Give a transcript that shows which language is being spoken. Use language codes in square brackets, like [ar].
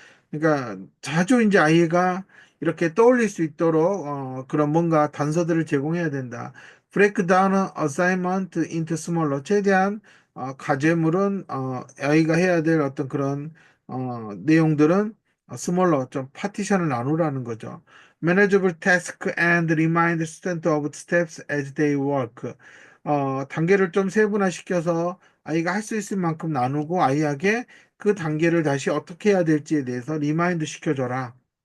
[ko] 그러니까 자주 이제 아이가 이렇게 떠올릴 수 있도록 그런 뭔가 단서들을 제공해야 된다. [en] Break down assignment into smaller. [ko] 최대한 과제물은 아이가 해야 될 어떤 그런 내용들은 스몰러 좀 파티션을 나누라는 거죠. [en] Manageable task and remind student of steps as they work. [ko] 단계를 좀 세분화시켜서 아이가 할 수 있을 만큼 나누고 아이에게 그 단계를 다시 어떻게 해야 될지에 대해서 리마인드 시켜줘라.